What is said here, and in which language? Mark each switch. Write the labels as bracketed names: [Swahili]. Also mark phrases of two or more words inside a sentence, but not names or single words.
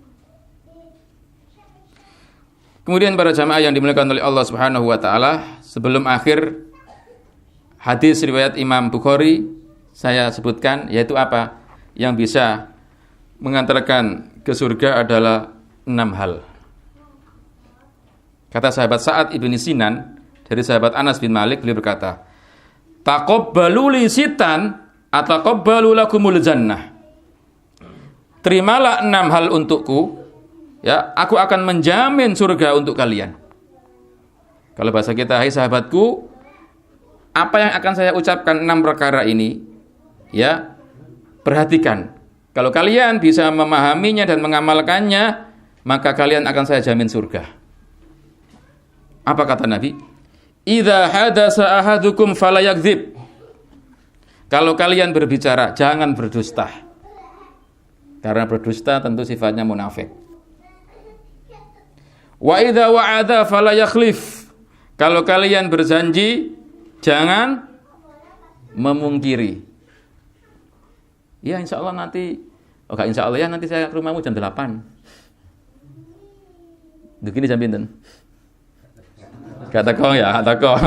[Indonesian] Kemudian para jamaah yang dimuliakan oleh [Arabic] الله سبحانه وتعالى, [Indonesian] sebelum akhir hadis riwayat Imam Bukhari saya sebutkan, yaitu apa? Yang bisa mengantarkan ke surga adalah 6 hal. Kata sahabat Sa'ad ibn Sinan dari sahabat Anas bin Malik, beliau berkata, [Arabic] "تقبلوا لي ستا أتقبل لكم الجنة." [Indonesian] Terimalah 6 hal untukku, ya, aku akan menjamin surga untuk kalian. Kalau bahasa kita, hai sahabatku, apa yang akan saya ucapkan 6 perkara ini, ya, perhatikan. Kalau kalian bisa memahaminya dan mengamalkannya, maka kalian akan saya jamin surga. Apa kata Nabi? [Arabic] إذا حدث أحدكم فلا يكذب. [Indonesian] Kalau kalian berbicara, jangan berdusta. Karena berdusta tentu sifatnya munafik. [Arabic] وإذا وعد فلا يخلف. [Indonesian] Kalau kalian berjanji, jangan memungkiri. Ya [Arabic] إن شاء الله [Indonesian] nanti, [Arabic] إن شاء الله [Indonesian] ya nanti saya ke rumahmu jam 8. Begini jam pinten? Kata kau ya, kata kau.